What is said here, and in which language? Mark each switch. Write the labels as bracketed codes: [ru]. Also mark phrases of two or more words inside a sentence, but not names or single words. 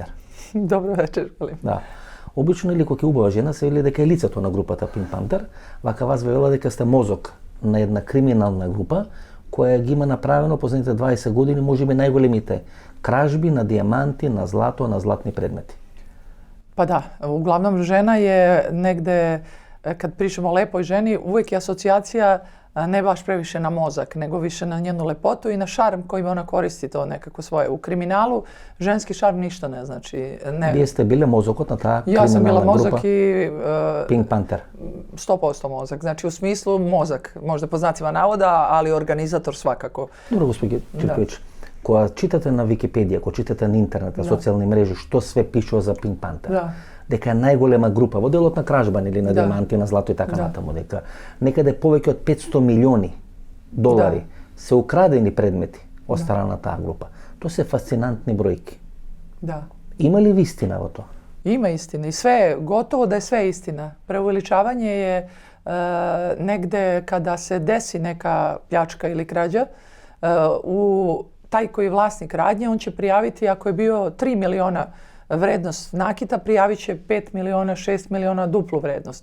[mk] Добро вечер, Олив. Да. Обично или кога ќе убава жена се вели дека е лицето на групата Pink Panther, вака вас ве вела дека сте мозок на една криминална група која ги има направено последните 20 години можеби најголемите кражби на диаманти, на злато, на златни предмети. [sr] Pa da, uglavnom žena je negde, kad pričamo o lepoj ženi, uvijek je asocijacija ne baš previše na mozak, nego više na njenu lepotu i na šarm kojim ona koristi to nekako svoje. U kriminalu ženski šarm ništa ne znači. Ne. [mk] Вие сте биле мозокот на таа криминална група? [sr] Ja sam bila mozak i... Pink Panther. 100% mozak. Znači u smislu mozak, možda po znacima navoda, ali organizator svakako. [mk] Добро, господи Чирковиќ. Кога читате на Википедија, кога читате на интернет, на социјални мрежи, што све пишува за Pink Panther? Да. Дека е најголема група во делот на кражба или на диаманти, на злато и така натаму, дека некаде повеќе од 500 милиони долари се украдени предмети од страна на таа група. Тоа се фасцинантни бројки. [sr] Da. [mk] Има ли вистина во тоа? [sr] Ima istine i sve, gotovo da je sve istina. Preuveličavanje je negde kada se desi neka pljačka ili krađa, taj koji je vlasnik radnje, on će prijaviti ako je bio 3 miliona vrednost nakita, prijavit će 5 miliona, 6 miliona duplu vrednost.